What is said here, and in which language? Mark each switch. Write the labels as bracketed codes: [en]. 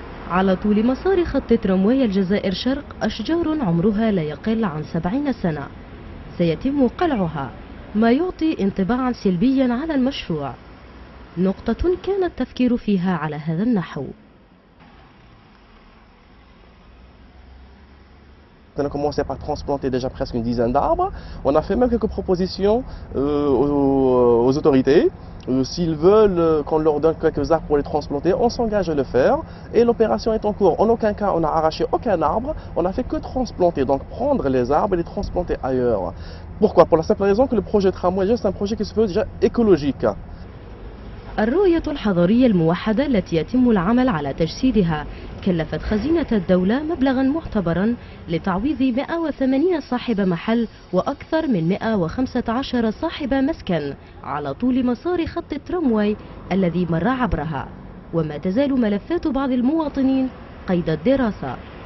[ar] على طول مسار خط ترامواي الجزائر شرق أشجار عمرها لا يقل عن 70 سنة سيتم قلعها، ما يعطي انطباعا سلبيا على المشروع، نقطة كان التفكير فيها على هذا النحو. [fr] On a commencé par transplanter déjà presque une dizaine d'arbres. On a fait même quelques propositions aux autorités. S'ils veulent qu'on leur donne quelques arbres pour les transplanter, on s'engage à le faire. Et l'opération est en cours. En aucun cas, on n'a arraché aucun arbre. On n'a fait que transplanter, donc prendre les arbres et les transplanter ailleurs. Pourquoi? Pour la simple raison que le projet tramway, c'est un projet qui se veut déjà écologique. [ar] الرؤية الحضرية الموحدة التي يتم العمل على تجسيدها كلفت خزينة الدولة مبلغا معتبرا لتعويض 180 صاحب محل وأكثر من 115 صاحب مسكن على طول مسار خط الترامواي الذي مر عبرها، وما تزال ملفات بعض المواطنين قيد الدراسة.